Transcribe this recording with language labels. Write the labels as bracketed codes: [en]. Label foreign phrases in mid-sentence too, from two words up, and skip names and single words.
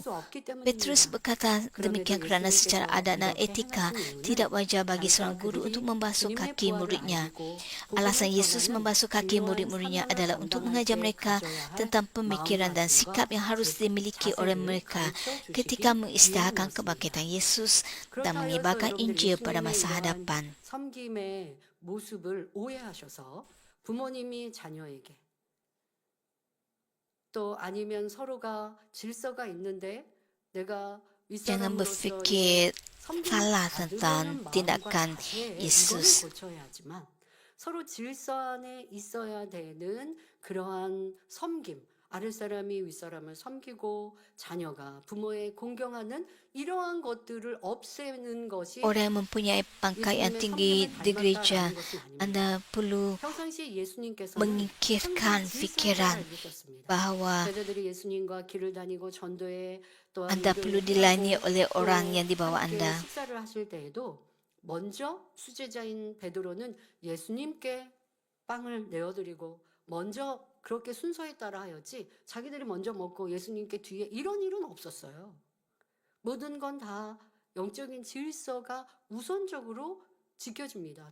[ms] Petrus berkata demikian kerana secara adat dan etika tidak wajar bagi seorang guru untuk membasuh kaki muridnya. Alasan Yesus membasuh kaki murid-muridnya adalah untuk mengajar mereka tentang pemikiran dan sikap yang harus dimiliki oleh mereka ketika mengisytiharkan kebangkitan Yesus dan menyebarkan Injil pada masa hadapan. [ko] 섬김의 모습을 오해하셔서 부모님이 자녀에게 또 아니면 서로가 질서가 있는데 내가 [ms] Jangan [ko] 윗사람으로서 [ms] berfikir [ko] 섬기는 [ms] salah [ko] 아들은 [ms] tentang [ko] 마음과 [ms] tindakan [ko] 자세에 [ms] Yesus. [ko] 이거는 고쳐야 하지만 서로 질서 안에 있어야 되는 그러한 섬김, 아랫사람이 윗사람을 섬기고 자녀가 부모에 공경하는 이러한 것들을 없애는 것이 [ms] Orang yang mempunyai pangkat yang tinggi di gereja, Anda perlu [ko] 평상시 예수님께서는 [ms] mengikirkan fikiran bahawa [ko] 제자들이 예수님과 길을 다니고 전도에 또한 [ms] Anda perlu dilayani oleh orang yang di bawah [ko] 함께 [ms] Anda. [ko] 식사를 하실 때에도 먼저 수제자인 베드로는 예수님께 빵을 내어드리고 먼저 그렇게 순서에 따라 하였지 자기들이 먼저 먹고 예수님께 뒤에 이런 일은 없었어요. 모든 건 다 영적인 질서가 우선적으로 지켜집니다.